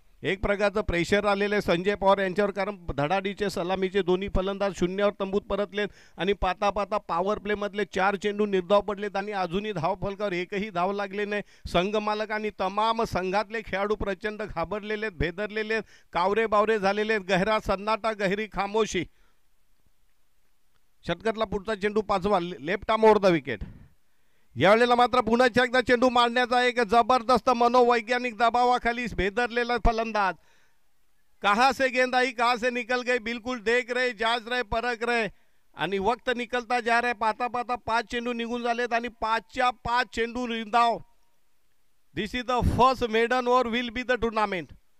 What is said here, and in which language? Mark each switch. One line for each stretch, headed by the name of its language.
Marathi: एक प्रकारचं प्रेशर आलेले संजय पवार यांच्यावर, कारण धडाडीचे सलामीचे दोन्ही फलंदाज शून्यावर तंबूत परतलेत आणि पाता पाता पॉवर प्ले मधले 4 चेंडू निर्धाव पडलेत आणि अजूनही धाव फलकावर एकही धाव लागले नाही। संघ मालक आणि तमाम संघातले खेळाडू प्रचंड घाबरलेले, भेदरलेले, कावरे बावरे झालेले।
Hindi: गहरा सन्नाटा, गहरी खामोशी।
Marathi: षटकातला पुढचा चेंडू 5वा left arm over the wicket. यावेळेला मात्र पुन्हा एकदा चेंडू मारण्याचा एक जबरदस्त मनोवैज्ञानिक दबावाखाली भेदरलेला फलंदाज।
Hindi: कहां से गेंद आई कहां से निकल गई, बिल्कुल देख रहे, जांच रहे, परख रहे
Marathi: आणि
Hindi: वक्त निकलता जा रहा है।
Marathi: पाता पाता 5 चेंडू निघून झालेत आणि 5च्या 5 चेंडू निर्धाव।
English: This is the first maiden over will be the tournament.